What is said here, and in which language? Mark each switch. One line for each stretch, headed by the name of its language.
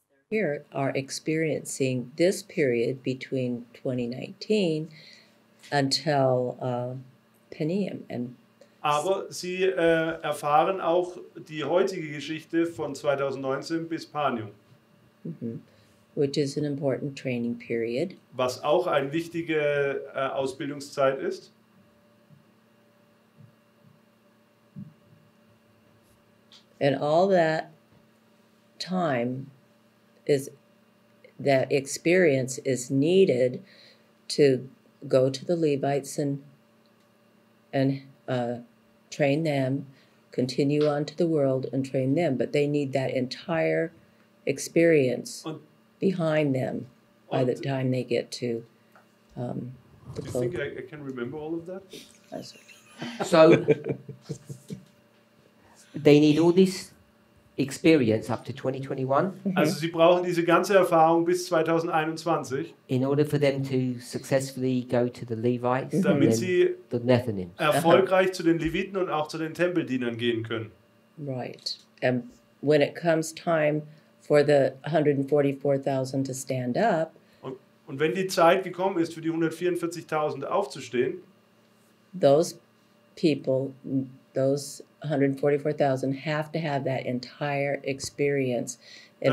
English: Here are experiencing this period between 2019 until Peniam. And
German: Aber sie erfahren auch die heutige Geschichte von 2019 bis Panium,
English: which is an important training period.
German: was auch eine wichtige Ausbildungszeit ist.
English: And all that time that experience is needed to go to the Levites and train them, continue on to the world and train them. But they need that entire experience behind them by the time they get to the You think I can remember all of that? So they need all this experience up to 2021
German: Also sie brauchen diese ganze Erfahrung bis 2021,
English: in order for them to successfully go to the Levites and
German: damit
English: then
German: sie
English: the Nethinims.
German: erfolgreich zu den Leviten und auch zu den Tempeldienern gehen können.
English: Right. And when it comes time for the 144,000 to stand up,
German: Und wenn die Zeit gekommen ist, für die 144.000 aufzustehen,
English: those people, those 144,000 have to have that entire experience in